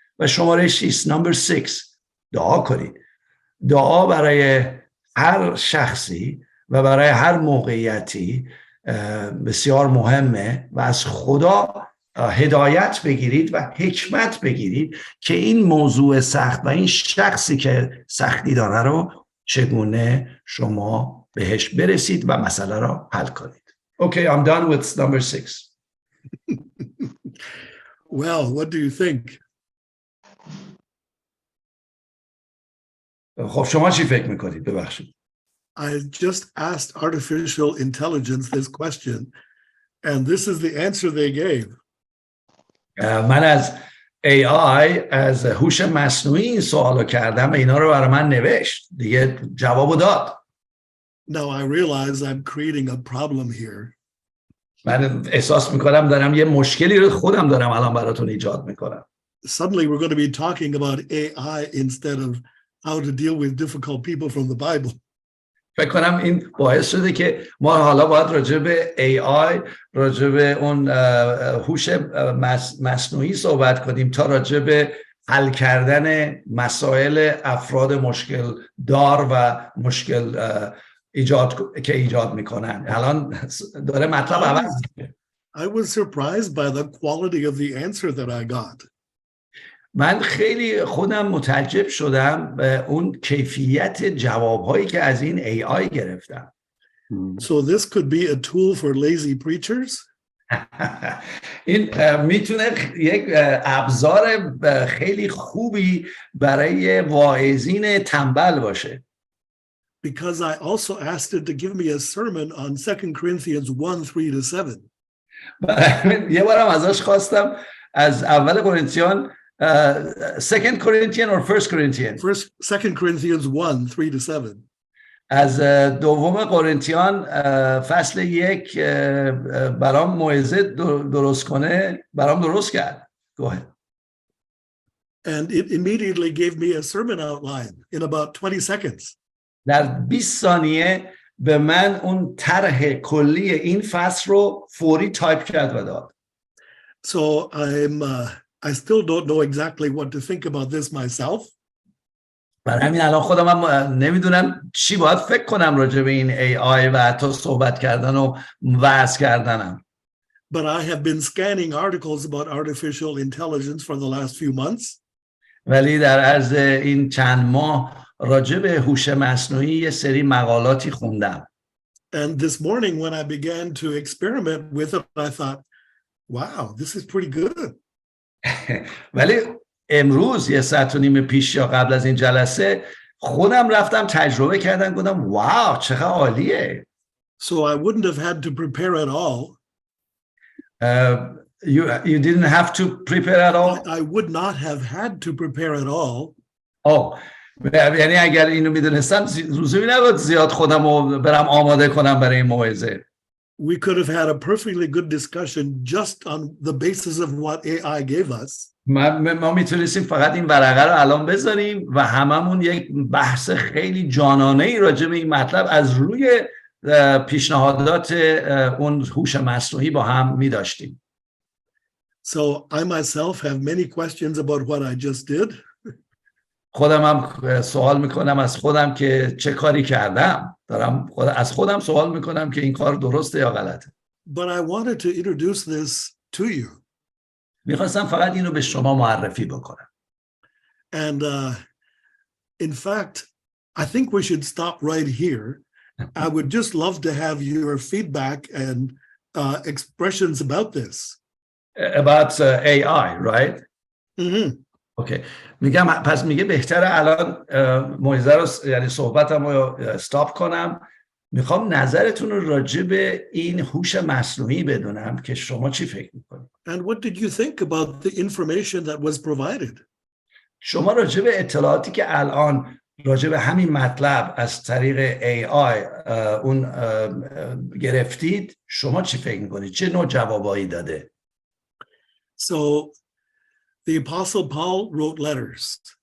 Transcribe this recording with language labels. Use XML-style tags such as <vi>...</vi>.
<fa>و شماره 6</fa> <en>number 6</en> <fa>دعا کنید. دعا برای هر شخصی و برای هر موقعیتی بسیار مهمه و از خدا هدایت بگیرید و حکمت بگیرید که این موضوع سخت و این شخصی که سختی داره رو چگونه شما بهش برسید و مسئله رو حل کنید.</fa> <en>Okay, I'm done with number 6. Well, what do you think?</en> <fa>خب شما چی فکر میکنید؟ ببخشید.</fa> <en>I just asked artificial intelligence this question, and this is the answer they gave.</en> <fa>من از AI از هوش مصنوعی این سوالو کردم، اینا رو برای من نوشت، دیگه جوابو داد.</fa> <en>Now I realize I'm creating a problem here.</en> <fa>من احساس میکنم دارم یه مشکلی رو خودم دارم الان براتون ایجاد میکنم.</fa> <en>Suddenly we're going to be talking about AI instead of how to deal with difficult people from the Bible.</en> <fa>فکر کنم این باعث شده که ما حالا باید راجع به AI، راجع به اون هوش مصنوعی صحبت کنیم تا راجع به حل کردن مسائل افراد مشکل دار و مشکل ایجاد میکنن. الان داره مطلب عوض میشه.</fa> <en>I was surprised by the quality of the answer that I got.</en> <fa>من خیلی خودم متعجب شدم به اون کیفیت جوابهایی که از این AI گرفتم.</fa> <en>So this could be a tool for lazy preachers.</en> <fa>این میتونه یک ابزار خیلی خوبی برای واعظین تنبل باشه.</fa> <en>Because I also asked it to give me a sermon on 2 Corinthians 1:3-7.</en> <fa>یه بارم ازش خواستم از اول قرنتیان</fa> <en>Second Corinthians or First Corinthians? 2 Corinthians 1:3-7.</en> <fa>از دوم قرنتیان فصل 1 برام موعظه درست کنه، برام درست کرد.</fa> <en>Go ahead. And it immediately gave me a sermon outline in about 20 seconds.</en> <fa>در 20 ثانیه به من اون طرح کلی این فصل رو فوری تایپ کرد و داد.</fa> <en>So I still don't know exactly what to think about this myself.</en> <fa>برای همین الان خودم هم نمیدونم چی باید فکر کنم راجع به این AI و حتی صحبت کردن و وعظ کردنم.</fa> <en>But I have been scanning articles about artificial intelligence for the last few months.</en> <fa>ولی در عرض این چند ماه راجع به هوش مصنوعی یه سری مقالاتی خوندم.</fa> <en>And this morning when I began to experiment with it, I thought, wow, this is pretty good.</en> <fa>ولی امروز یه ساعت و نیم پیش یا قبل از این جلسه خودم رفتم تجربه کردم، گفتم واو چقدر عالیه.</fa> <en>So I wouldn't have had to prepare at all. You didn't have to prepare at all? I would not have had to prepare at all.</en> <fa>یعنی اگر اینو میدونستم لزومی نبود زیاد خودم رو برم آماده کنم برای این موعظه.</fa> <en>We could have had a perfectly good discussion just on the basis of what AI gave us.</en> <fa>ما میتونستیم فقط این ورقه رو الان بذاریم و هممون یک بحث خیلی جانانه‌ای راجع به این مطلب از روی پیشنهادات اون هوش مصنوعی با هم می‌داشتیم.</fa> <en>So I myself have many questions about what I just did.</en> <fa>خودم هم سوال میکنم از خودم که چه کاری کردم. از خودم سوال میکنم که این کار درسته یا غلطه.</fa> <en>But I wanted to introduce this to you.</en> <fa>میخواستم فقط اینو به شما معرفی بکنم.</fa> <en>And in fact, I think we should stop right here. I would just love to have your feedback and expressions about this. About AI, right? Mm-hmm.</en> <fa>اوکی. میگم پس میگه بهتره الان موعظه رو یعنی صحبتم رو استاپ کنم. میخوام نظرتون رو راجع به این هوش مصنوعی بدونم که شما چی فکر میکنید.</fa> <en>And what did you think about the information that was provided?</en> <fa>شما راجع به اطلاعاتی که الان راجع به همین مطلب از طریق AI اون گرفتید، شما چی فکر میکنید؟ چه نوع جوابایی داده؟</fa> <en>So the Apostle Paul wrote letters.</en>